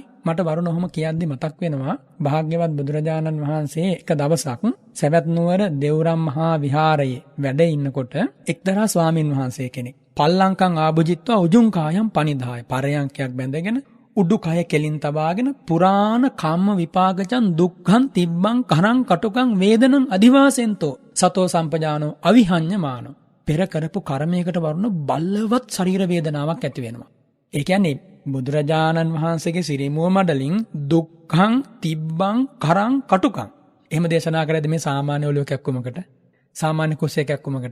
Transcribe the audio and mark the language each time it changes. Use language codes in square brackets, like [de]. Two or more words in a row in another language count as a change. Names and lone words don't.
[si] මට වරුණ ඔහොම කියද්දි මතක් වෙනවා භාග්‍යවත් බුදුරජාණන් වහන්සේ එක දවසක් සවැත් නුවර දෙව්රම් මහා විහාරයේ වැඩ ඉන්නකොට එක්තරා ස්වාමින් වහන්සේ කෙනෙක් [pi] පල්ලංකම් ආභුජිත්වා උජුං කායම් පනිදාය [si] පරයන්කයක් බැඳගෙන උඩුකය කෙලින් තබාගෙන [pi] පුරාණ කම්ම විපාකචන් දුක්ඛං තිබ්බං කරං කටුකං වේදනං අදිවාසෙන්තෝ සතෝ සම්පජානෝ අවිහඤ්ඤමානෝ. [si] පෙර කරපු කර්මයකට වරුණ බලවත් ශරීර වේදනාවක් ඇති වෙනවා. ඒ කියන්නේ බුදුරජාණන් වහන්සේගේ සිරිමුව මඩලින් [pi] දුක්ඛං තිබ්බං කරං කටුකං [si] එහෙම දේශනා කරද්දී මේ සාමාන්‍ය ඔලුවකක් කුමකට? සාමාන්‍ය කුසයකක් කුමකට?